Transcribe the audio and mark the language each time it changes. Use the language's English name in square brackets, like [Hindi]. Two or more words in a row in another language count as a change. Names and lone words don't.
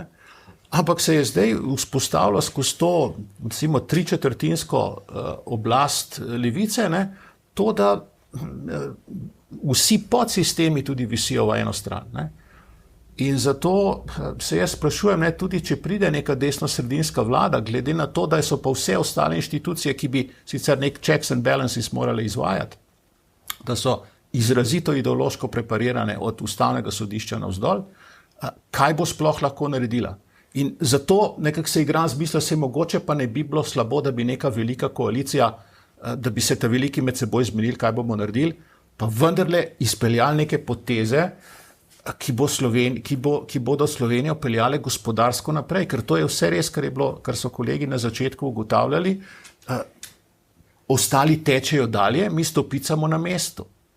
[Slovenian] Ampak se je zdaj vzpostavilo skozi to, recimo, 3/4 oblast levice, to, da vsi podsistemi tudi visijo v eno stran. Ne? In zato se jaz sprašujem, tudi če pride neka desno-sredinska vlada, glede na to, da so pa vse ostale inštitucije, ki bi sicer nek [English] checks and balances [Slovenian] morale izvajati, da so izrazito ideološko preparirane od ustavnega sodišča navzdol, kaj bo sploh lahko naredila? In zato nekako se igram z mislijo, se mogoče pa ne bi bilo slabo, da bi neka velika koalicija, da bi se ta veliki med seboj zmenili, kaj bomo naredili, pa vendarle izpeljali neke poteze, ki bodo Slovenijo peljale gospodarsko naprej, ker to je vse res, kar so kolegi na začetku ugotavljali, ostali tečejo dalje, mi stopicamo na mestu.